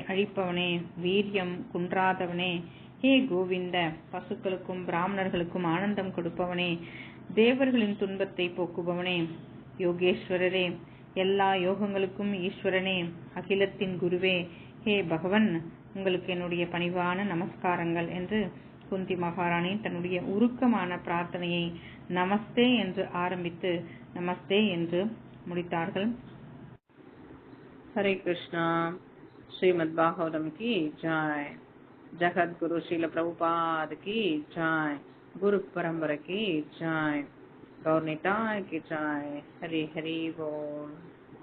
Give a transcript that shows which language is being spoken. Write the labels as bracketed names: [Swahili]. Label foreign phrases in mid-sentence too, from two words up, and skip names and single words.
[Tamil] அழிப்பவனே, வீரியம் குன்றாதவனே, ஹே கோவிந்த, பசுக்களுக்கும் பிராமணர்களுக்கும் ஆனந்தம் கொடுப்பவனே, தேவர்களின் துன்பத்தை போக்குபவனே, யோகேஸ்வரரே, எல்லா யோகங்களுக்கும் ஈஸ்வரனே, அகிலத்தின் குருவே, ஹே பகவன், உங்களுக்கு என்னுடைய பணிவான நமஸ்காரங்கள் என்று குந்தி மகாராணி தன்னுடைய உருக்கமான பிரார்த்தனையை நமஸ்தே என்று ஆரம்பித்து நமஸ்தே என்று முடித்தார்கள். [Hindi] हरे कृष्णा। श्रीमद् भागवतम् की जय. जगद्गुरु श्रील प्रभुपाद की जय. गुरु परंपरा की जय. गौर निताय की जय. हरि हरि बोल.